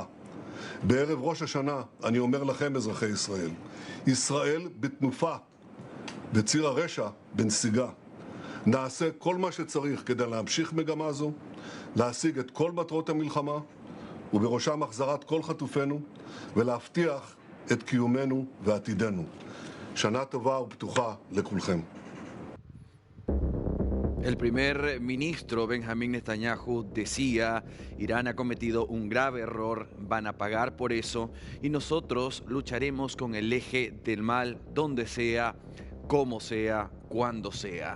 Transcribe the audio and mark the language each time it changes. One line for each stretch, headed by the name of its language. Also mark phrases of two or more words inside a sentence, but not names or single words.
Hebrew: בערב ראש השנה אני אומר לכם, אזרחי ישראל, ישראל בתנופה, בציר הרשע בנסיגה. נעשה כל מה שצריך כדי להמשיך מגמה זו, להשיג את כל מטרות המלחמה, ובראשם החזרת כל חטופינו, ולהבטיח את קיומנו ועתידנו. שנה טובה ופתוחה לכולכם.
Spanish: El primer ministro Benjamín Netanyahu decía, Irán ha cometido un grave error, van a pagar por eso y nosotros lucharemos con el eje del mal donde sea, como sea, cuando sea.